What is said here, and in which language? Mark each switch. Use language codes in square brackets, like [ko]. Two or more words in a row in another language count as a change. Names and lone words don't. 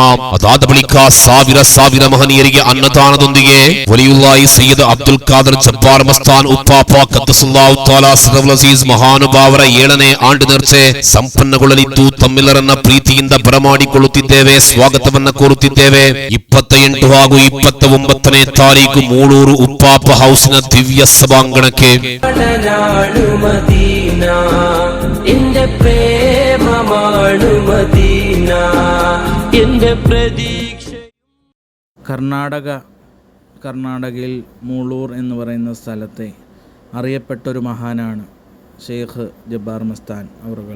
[kn] ಅದಾದ ಬಳಿಕ ಸಾವಿರ ಮಹನೀಯರಿಗೆ ಅನ್ನದಾನದೊಂದಿಗೆ ವಲಿಯುಲ್ಲಾಹಿ ಸೈಯದ್ ಅಬ್ದುಲ್ ಖಾದರ್ ಜಬ್ಬಾರ್ ಮಸ್ತಾನ್ ಉಪ್ಪಾಪ [ar] قدس الله تعالى سره العزيز [kn] ಮಹಾನುಭಾವರ 7ನೇ ಆಂಡ್ ನೆರ್ಚೆ ಸಂಪನ್ನಗೊಳ್ಳಲಿದ್ದು ತಮ್ಮೆಲ್ಲರನ್ನ ಪ್ರೀತಿಯಿಂದ ಬರಮಾಡಿಕೊಳ್ಳುತ್ತಿದ್ದೇವೆ, ಸ್ವಾಗತವನ್ನ ಕೋರುತ್ತಿದ್ದೇವೆ. 28 ಹಾಗೂ 29ನೇ ತಾರೀಕು ಮೂಳೂರು ಉಪ್ಪಾಪ ಹೌಸಿನ ದಿವ್ಯ ಸಭಾಂಗಣಕ್ಕೆ. [ml] കർണാടകയിൽ മൂളൂർ എന്ന് പറയുന്ന സ്ഥലത്തെ അറിയപ്പെട്ടൊരു മഹാനാണ് ഷെയ്ഖ് ജബ്ബാർ മസ്താൻ അവറുകൾ.